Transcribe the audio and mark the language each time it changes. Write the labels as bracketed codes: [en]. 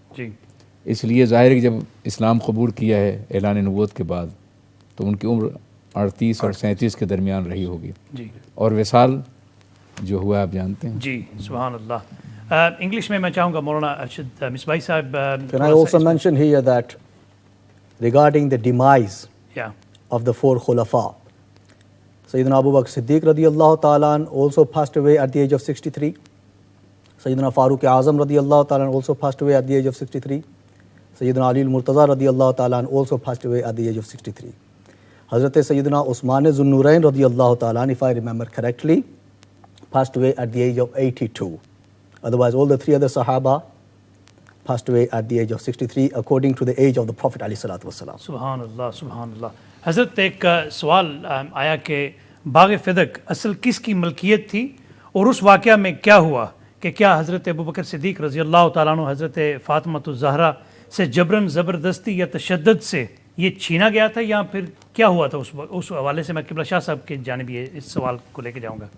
[ur] جی اس لیے ظاہر ہے کہ جب اسلام قبول کیا ہے اعلان نبوت کے بعد تو ان کی عمر 38 اور 37 کے درمیان رہی ہوگی، جی اور وصال جو ہوا آپ جانتے ہیں۔ جی سبحان اللہ۔ انگلش میں چاہوں گا مولانا ارشد مصباحی صاحب۔ [en] Can I also mention here that regarding the demise of the 4 Khulafa, Sayyidina Abu Bakr Siddiq radiyallahu ta'ala also passed away at the age of 63. Sayyidina Farooq Azam radiyallahu ta'ala also passed away at the age of 63. Sayyidina Ali al-Murtaza radiyallahu ta'ala also passed away at the age of 63. Hazrat Sayyidina Usman Zunnurain radiyallahu ta'ala, if I remember correctly, passed away at the age of 82. Otherwise, all the 3 other Sahaba passed away at the age of 63 according to the age of the Prophet علیہ الصلوۃ والسلام۔ [ur] سبحان اللہ سبحان اللہ۔ حضرت ایک سوال آیا کہ باغ فدق اصل کس کی ملکیت تھی، اور اس واقعہ میں کیا ہوا کہ کیا حضرت ابوبکر صدیق رضی اللہ تعالیٰ عنہ حضرت فاطمۃ الزہرا سے جبراً زبردستی یا تشدد سے یہ چھینا گیا تھا، یا پھر کیا ہوا تھا؟ اس حوالے سے میں قبلہ شاہ صاحب کی جانب اس سوال کو لے کے جاؤں گا۔